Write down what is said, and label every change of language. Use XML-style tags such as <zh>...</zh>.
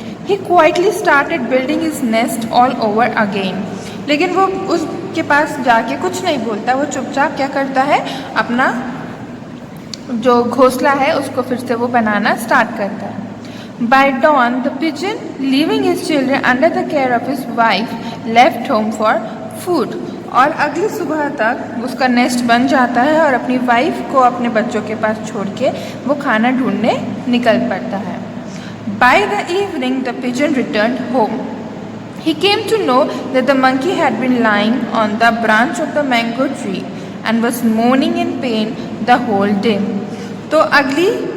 <en>He quietly started building his nest all over again.</en> <hi>लेकिन वो उसके पास जाके कुछ नहीं बोलता, वो चुपचाप क्या करता है अपना जो घोंसला है उसको फिर से वो बनाना स्टार्ट करता है.</hi> <en>By dawn, the pigeon, leaving his children under the care of his wife, left home for food.</en> <hi>और अगली सुबह तक उसका नेस्ट बन जाता है और अपनी वाइफ को अपने बच्चों के पास छोड़ के वो खाना ढूंढने निकल पड़ता है.</hi> <en>By the evening, the pigeon returned home. He came to know that the monkey had been lying on the branch of the mango tree and was moaning in pain the whole day.</en> <hi>तो अगली</hi>